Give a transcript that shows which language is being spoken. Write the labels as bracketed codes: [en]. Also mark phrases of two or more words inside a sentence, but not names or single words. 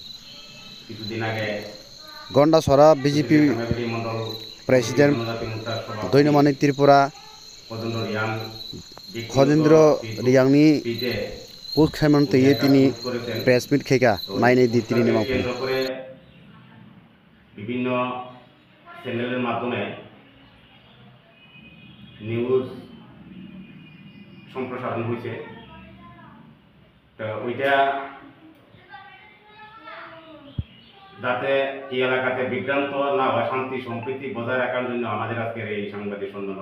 [brx] गंडासरा बीजेपी प्रेसिडेंट दैनमानी त्रिपुरा खजेन्द्र रियांगनी पोस्ट खालामनो तैयै दिनै [en] press meet [brx] खेगा नायनाय दी तिनि मावफुं [bn] বিভিন্ন চ্যানেলের মাধ্যমে নিউজ সম্প্রসারণ হয়েছে। তো ওইটা যাতে এই এলাকাতে বিভ্রান্ত না হয়, শান্তি সম্প্রীতি বজায় রাখার জন্য আমাদের আজকের এই সাংবাদিক সম্মেলন।